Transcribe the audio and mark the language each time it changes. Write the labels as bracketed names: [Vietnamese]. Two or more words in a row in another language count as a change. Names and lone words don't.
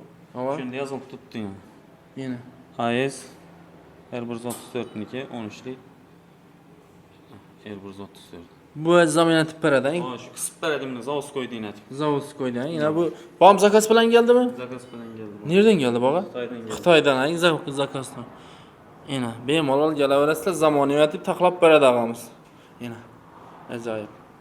[Uzbek] Havo? Shunda yozilib turibdi. Yana. AES R134niki 13lik. R134. Bu zamin etib beradi. Shu qisib beradimni Zavskoydan etib. Zavod qo'ydi. Yana bu bom zakaz bilan keldimi? Zakaz bilan keldi. [Turkish] Nereden geldi baba? [Uzbek] Xitoydan keldi. Xitoydan, zakazdan. Yana bemalol kelaverasizlar, zamonaviy etib taxlab beradi og'amiz. Yana ajoyib.